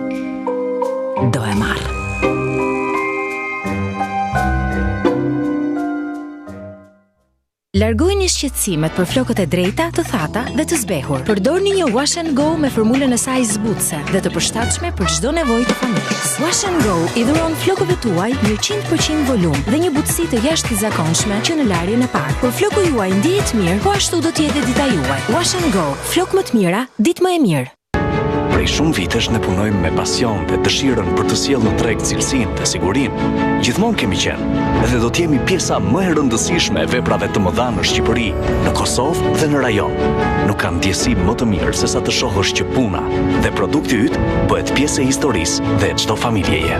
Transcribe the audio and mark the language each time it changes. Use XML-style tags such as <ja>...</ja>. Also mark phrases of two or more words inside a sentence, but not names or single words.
<sq>Do e marr. Largojini shqetësimet për flokët e drejta, të thata dhe të zbehur. Përdorni një Wash and Go me formulën e saj zbutëse dhe të përshtatshme për çdo nevojë të familjes. Wash and Go i dhuron flokëve tuaj një 100% volum dhe një butësi të jashtëzakonshme që në larjen e parë. Por floku juaj ndihet mirë, po ashtu do të jetë dita juaj. Wash and Go, flokë më të mira, ditë më e mirë. Prej shumë vitesh ne punojmë me pasion dhe dëshirën për të sjellë në treg cilësinë dhe sigurinë. Gjithmonë kemi qenë, dhe do të jemi pjesa më e rëndësishme e veprave të mëdha në Shqipëri, në Kosovë dhe në rajon. Nuk ka ndjesi më të mirë se sa të shohësh që puna dhe produkti yt bëhet pjesë e historisë dhe çdo familjeje.</sq>